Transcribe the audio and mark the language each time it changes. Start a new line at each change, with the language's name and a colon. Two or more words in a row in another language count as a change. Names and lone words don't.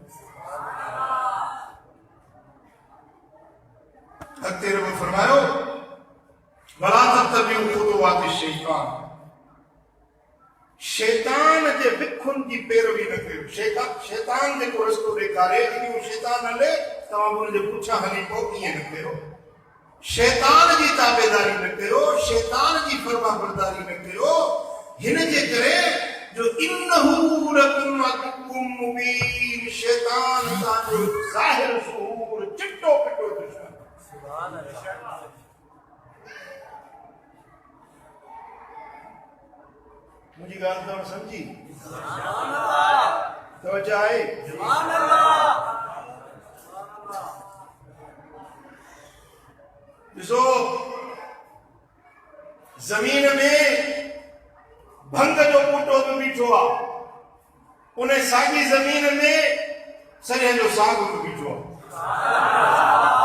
Sindhi: अॻिते रब फरमायो
Arabic: ولا تتبعوا خطوات الشيطان,
Sindhi: शैतान जे विखुनि जी पैरवी न कयो। शैतान जेको रस्तो ॾेखारे इहो शैतान हले तव्हां हुनजे पुठियां हली पोइ ईअं न कयो। शैतान जी ताबेदारी न कयो, शैतान जी फर्मा बरदारी न कयो। हिन जे करे जो
Arabic: إنه لكم عدو مبين,
Sindhi: शैतान तव्हांजो ज़ाहिर ज़हूर चिट्टो पिटो दुश्मन।
Arabic: سبحان الله.
Sindhi: मुझी गाल तव्हां समझी? तवज्जो आहे? ॾिसो ज़मीन में भंग जो बूटो बि बीठो आहे, उन साॻी ज़मीन में सॼे जो साग बि बीठो आहे।